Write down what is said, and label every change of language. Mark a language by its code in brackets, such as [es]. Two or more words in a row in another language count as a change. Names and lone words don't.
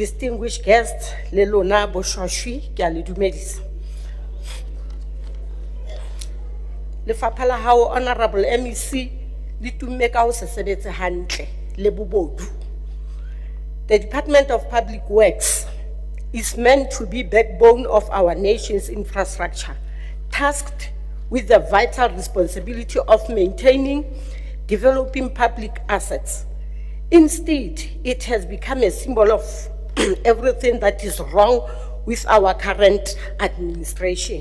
[en] distinguished guests, [st] le lona boshwashwi, ke a le dumedisa. Lefapha la hao, Honorable MEC, le tumme ka ho se sebetse hantle, le bobodu. [en] The Department of Public Works is meant to be backbone of our nation's infrastructure, tasked with the vital responsibility of maintaining, developing public assets. Instead, it has become a symbol of everything that is wrong with our current administration.